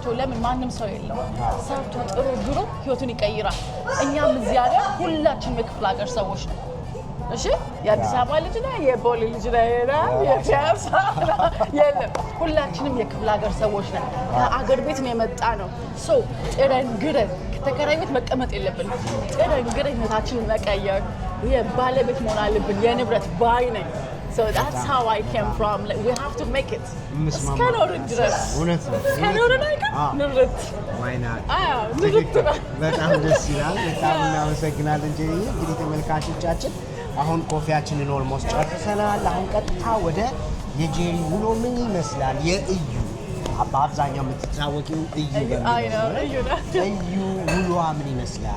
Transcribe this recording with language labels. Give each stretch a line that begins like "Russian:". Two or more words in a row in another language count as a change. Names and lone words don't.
Amharic: ለምን ማንም ሰው የለው ሰርቶ ጥሩ ግሮ ህይወቱን ይቀይራል። እኛም እዚህ ሀገር ሁላችንም የክፍለ ሀገር ሰዎች ነው። እሺ የአዲስ አበባ ልጅ ነው፣ የቦሌ ልጅ ነው፣ የፒያሳ የለም። ሁላችንም የክፍለ ሀገር ሰዎች ነን። ከአገር ቤት ነው የመጣ ነው። ሶ ጥረን ግረን ከተከራይ ቤት መቀመጥ የለብንም። ጥረን ግረን ህይወታችንን መቀየር የባለቤት መሆን አለብን። የንብረት ባይ ነኝ።
English: So that's how I came from. Like, we have to make it.
Amharic: እስከኖርን ድረስ እስከኖርን አይቀር ንብረት
English: why not?
Amharic: ንብረት በጣም ደስ ይላል። በጣም እናመሰግናለን ጄሪ። እንግዲህ ተመልካቾቻችን አሁን ኮፊያችንን ኦልሞስት ጨርሰናል። አሁን ቀጥታ ወደ የጄሪ ውሎ ምን ይመስላል የእዩ በአብዛኛው የምትታወቂው እዩ እዩ ውሎዋ ምን ይመስላል?